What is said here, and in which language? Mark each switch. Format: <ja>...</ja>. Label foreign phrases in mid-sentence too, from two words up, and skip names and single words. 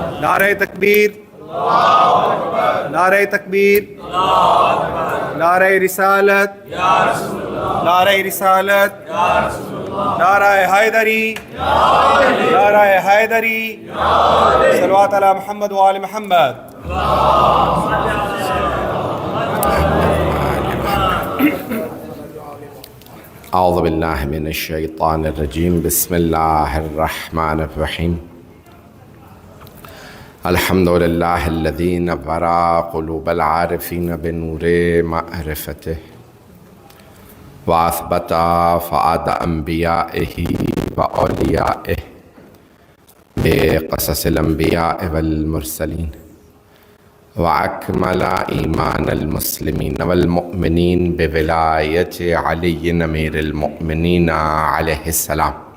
<ur>نعرہ تکبیر، نعرہ تکبیر، نعرہ رسالت، نعرہ رسالت، نعرہ حیدری، نعرہ حیدری،</ur> <ar>صلوات علی محمد وآل محمد۔ اعوذ باللہ من الشیطان الرجیم، بسم اللہ الرحمن الرحیم۔ الحمد للہ الذی نور قلوب العارفین بنور معرفتہ واثبت فؤاد انبیائہ واولیائہ بقصص الانبیاء والمرسلین، وأكمل إيمان المسلمين والمؤمنين بولاية علي أمير المؤمنين عليه السلام۔</ar>